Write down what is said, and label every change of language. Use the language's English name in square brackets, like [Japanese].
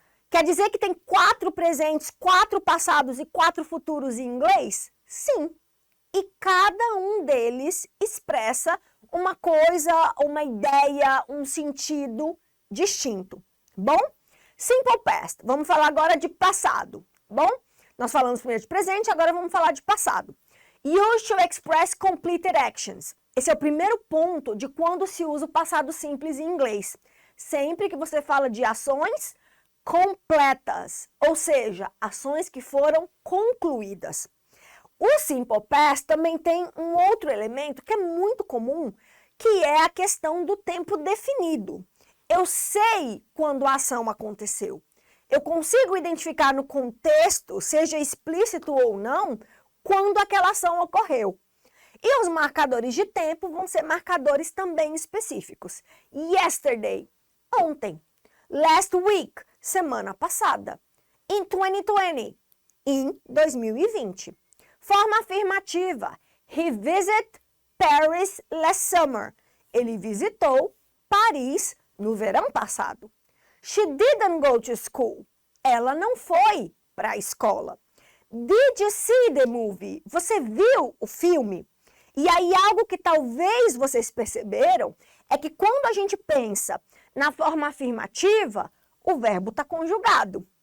[Portuguese] Quer dizer que tem 4 presentes, 4 passados e 4 futuros em inglês? Sim. E cada um deles expressa uma coisa, uma ideia, um sentido distinto. Bom? Simple past. Vamos falar agora de passado. Bom? Nós falamos primeiro de presente, agora vamos falar de passado. [English] Use to express completed actions. [Portuguese] Esse é o primeiro ponto de quando se usa o passado simples em inglês. Sempre que você fala de ações completas, ou seja, ações que foram concluídas. O simple past também tem um outro elemento que é muito comum, que é a questão do tempo definido. Eu sei quando a ação aconteceu. Eu consigo identificar no contexto, seja explícito ou não, quando aquela ação ocorreu. E os marcadores de tempo vão ser marcadores também específicos. [English] Yesterday, [Portuguese] ontem. [English] Last week, [Portuguese] semana passada. [English] In 2020, [Portuguese] em 2020. Forma afirmativa. [English] He visited Paris last summer. [Portuguese] Ele visitou Paris no verão passado. [English] She didn't go to school. [Portuguese] Ela não foi para a escola. [English] Did you see the movie? [Portuguese] Você viu o filme? E aí algo que talvez vocês perceberam é que quando a gente pensa na forma afirmativa, o verbo está conjugado.